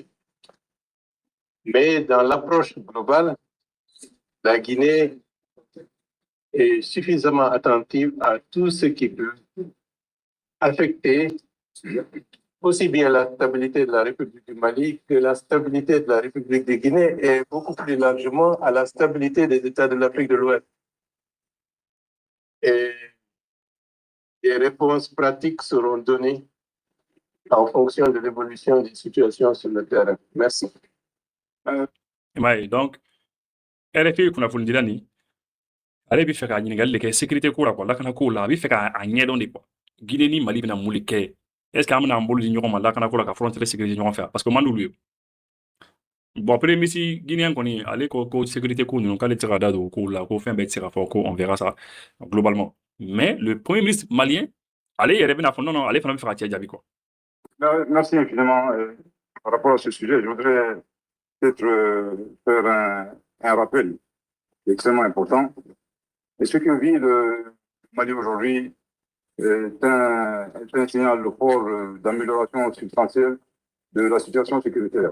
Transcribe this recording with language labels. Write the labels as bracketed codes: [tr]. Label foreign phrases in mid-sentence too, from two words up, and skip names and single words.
[fr] Mais dans l'approche globale, la Guinée est suffisamment attentive à tout ce qui peut affecter aussi bien la stabilité de la République du Mali que la stabilité de la République de Guinée et beaucoup plus largement à la stabilité des États de l'Afrique de l'Ouest. Et des réponses pratiques seront données en fonction de l'évolution des situations sur le terrain. Merci. Donc, RFI qu'on a voulu dire ni. [bm] Ale bi fɛ ka ɲininkali de kɛ sécurité ko la quoi lakana ko la a bi fɛ ka a ɲɛdɔn de quoi Guinée ni Mali bɛna mun de kɛ [fr] est ce que [bm] an bɛna an bolo di ɲɔgɔn ma lakana ko la ka [fr] frontière sécurité [bm] ɲɔgɔn fɛ parce que o man d'olu ye bon [fr] premier ministre guinéen [bm] kɔni ale ko sécurité ko ninnu k'ale tɛ se ka da don o kow la ko fɛn bɛɛ tɛ se ka fɔ ko [fr] on verra ça globalement mais le premier ministre malien [bm] ale yɛrɛ bɛna fɔ [fr] non non [bm] ale fana bɛ fɛ ka cɛ jaabi quoi. [fr] Merci infiniment. Par rapport à ce sujet, je voudrais peut-être faire un rappel extrêmement important. Et ce que vit le Mali aujourd'hui est un signal fort d'amélioration substantielle de la situation sécuritaire.